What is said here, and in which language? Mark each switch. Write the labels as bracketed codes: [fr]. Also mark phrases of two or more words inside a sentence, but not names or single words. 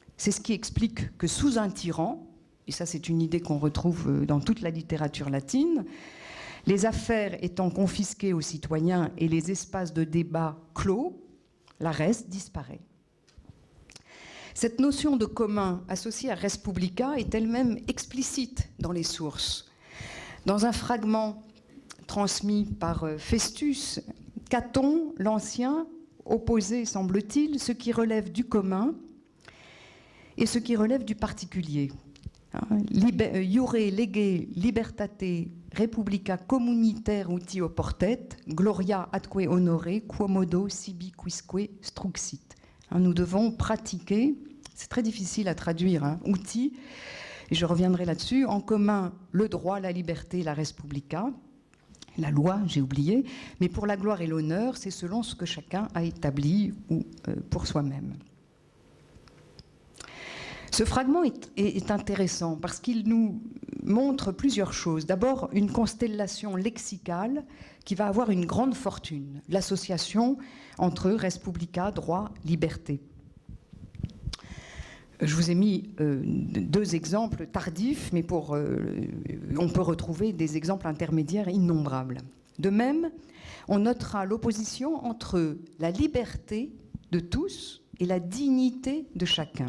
[fr] C'est ce qui explique que sous un tyran, et ça c'est une idée qu'on retrouve dans toute la littérature latine, les affaires étant confisquées aux citoyens et les espaces de débat clos, la res disparaît. Cette notion de commun associée à [la] res publica [fr] est elle-même explicite dans les sources. Dans un fragment transmis par Festus, Caton, l'Ancien, opposait, semble-t-il, ce qui relève du commun et ce qui relève du particulier. [la] Iure lege libertate republica communitaire uti oportet, gloria atque honore, quomodo sibi quisque struxit. [fr] Nous devons pratiquer, c'est très difficile à traduire, outil, et je reviendrai là-dessus, en commun le droit, la liberté, la [la] res publica, [fr] la loi, j'ai oublié, mais pour la gloire et l'honneur, c'est selon ce que chacun a établi ou pour soi-même. Ce fragment est intéressant parce qu'il nous montre plusieurs choses. D'abord, une constellation lexicale qui va avoir une grande fortune, l'association entre [la] res publica, [fr] droit, liberté. Je vous ai mis deux exemples tardifs, mais on peut retrouver des exemples intermédiaires innombrables. De même, on notera l'opposition entre la liberté de tous et la dignité de chacun.